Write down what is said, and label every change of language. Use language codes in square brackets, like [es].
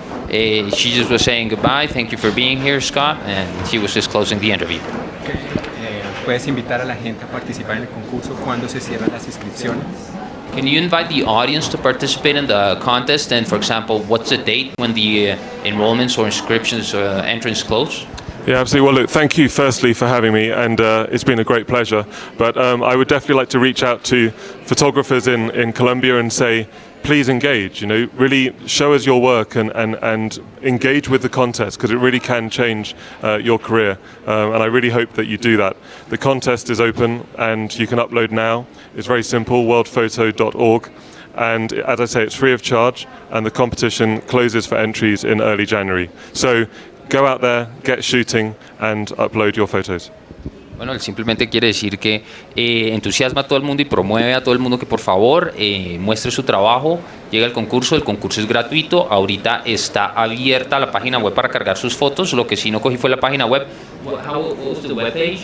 [en] She just was saying goodbye. Thank you for being here, Scott. And she was just closing the interview. Okay. [es] ¿Puedes invitar a la gente a participar en el concurso cuando se cierran las inscripciones? [en] Can you invite the audience to participate in the contest? And, for example, what's the date when the enrollments or inscriptions entrance close? Yeah, absolutely. Well, look, thank you firstly for having me, and it's been a great pleasure. But I would definitely like to reach out to photographers in Colombia and say, please engage, you know, really show us your work and engage with the contest, because it really can change your career. And I really hope that you do that. The contest is open and you can upload now. It's very simple, worldphoto.org. And as I say, it's free of charge, and the competition closes for entries in early January. So go out there, get shooting, and upload your photos. [es] Bueno, él simplemente quiere decir que entusiasma a todo el mundo y promueve a todo el mundo que por favor muestre su trabajo, llegue al concurso. El concurso es gratuito, ahorita está abierta la página web para cargar sus fotos. Lo que sí no cogí fue la página web. [en] What was the webpage?